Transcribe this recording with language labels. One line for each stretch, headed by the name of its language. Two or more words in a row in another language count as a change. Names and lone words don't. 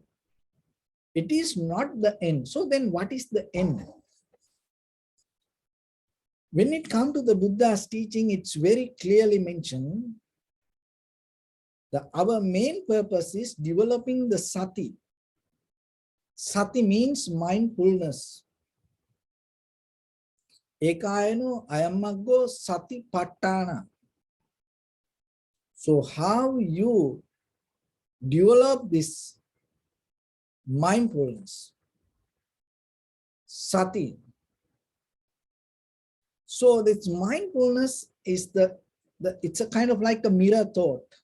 English: It is not the end. So then what is the end? When it comes to the Buddha's teaching, it's very clearly mentioned that our main purpose is developing the sati. Sati means mindfulness.
Pali: Ekayano ayamaggo sati pattana.
English: So how you develop this mindfulness, sati. So this mindfulness is it's a kind of like a mirror thought.